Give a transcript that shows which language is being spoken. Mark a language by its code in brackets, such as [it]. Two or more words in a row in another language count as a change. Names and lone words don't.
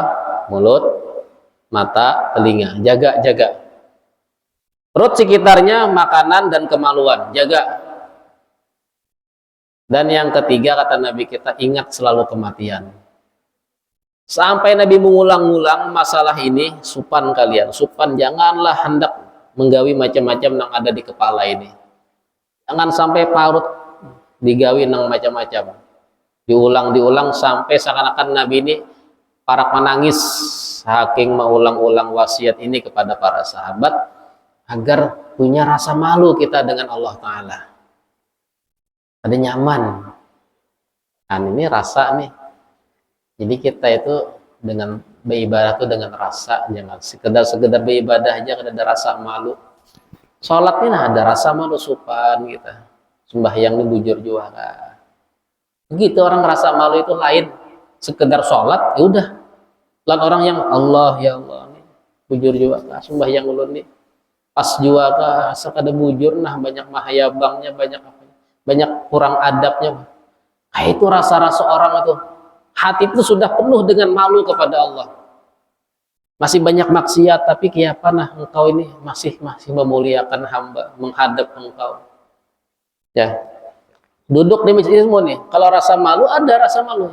[id] Mulut, mata, telinga, jaga. Perut sekitarnya, makanan dan kemaluan, jaga. Dan yang ketiga, kata Nabi kita, ingat selalu kematian. [bjn] Sampai Nabi mengulang-ulang masalah ini, supan kalian, supan, janganlah hendak menggawi macam-macam yang ada di kepala ini. Jangan sampai parut digawi nang macam-macam. [id] Diulang sampai seakan-akan Nabi ini para penangis, saking mengulang-ulang wasiat ini kepada para sahabat agar punya rasa malu kita dengan Allah Ta'ala. [bjn] Ada nyaman. Kan ini rasa nih. Jadi kita itu dengan beribadah itu dengan rasa, jangan sekedar beribadah aja kada ada rasa malu. Sholat ini ada rasa malu, supan kita. Sembahyang ini bujur juga. Begitu orang rasa malu itu lain. Sekedar sholat, ya udah. Lain orang yang Allah ya Allah nih, bujur juga kah, sembahyang ulun nih. Pas juga kah, sekada bujur nah banyak mahayabangnya, banyak kurang adabnya. [id] Nah, itu rasa-rasa orang itu. Hati itu sudah penuh dengan malu kepada Allah. Masih banyak maksiat, tapi kiapa nah engkau ini masih memuliakan hamba, menghadap engkau. Ya. Duduk di masjid semua nih, kalau rasa malu ada rasa malu.